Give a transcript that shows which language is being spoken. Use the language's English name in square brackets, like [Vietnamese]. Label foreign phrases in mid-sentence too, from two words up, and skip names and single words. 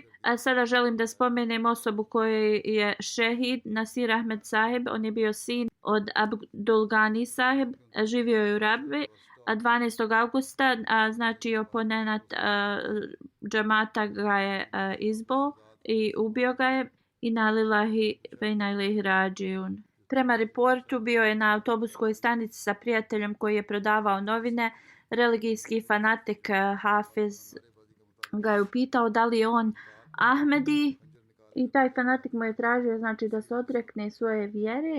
[Bosnian] A sada želim da spomenem osobu koji je šehid, Nasir Ahmed Saheb. On je bio sin od Abdul Ghani Saheb, živio je u Rabbi. 12. augusta, znači oponenat džamata ga je izbol i ubio ga je. [Arabic] إنا لله وإنا إليه راجعون. [Bosnian] Prema reportu bio je na autobuskoj stanici sa prijateljem koji je prodavao novine. Religijski fanatik Hafiz ga je upitao da li je on Ahmedi i taj fanatik mu je tražio znači da se odrekne svoje vjere.